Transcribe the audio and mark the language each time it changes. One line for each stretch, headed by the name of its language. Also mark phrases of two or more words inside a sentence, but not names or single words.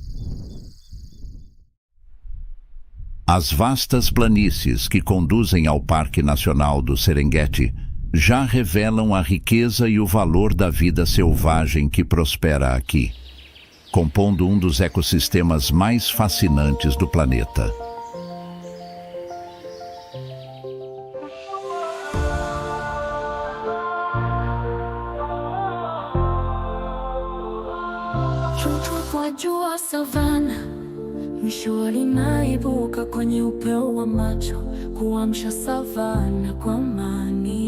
Portuguese: As vastas planícies que conduzem ao Parque Nacional do Serengeti já revelam a riqueza e o valor da vida selvagem que prospera aqui, compondo um dos ecossistemas mais fascinantes do planeta.
Swahili: Jua savana, mishua linaibuka kwenye upeo wa macho, kuamsha savana kwa amani.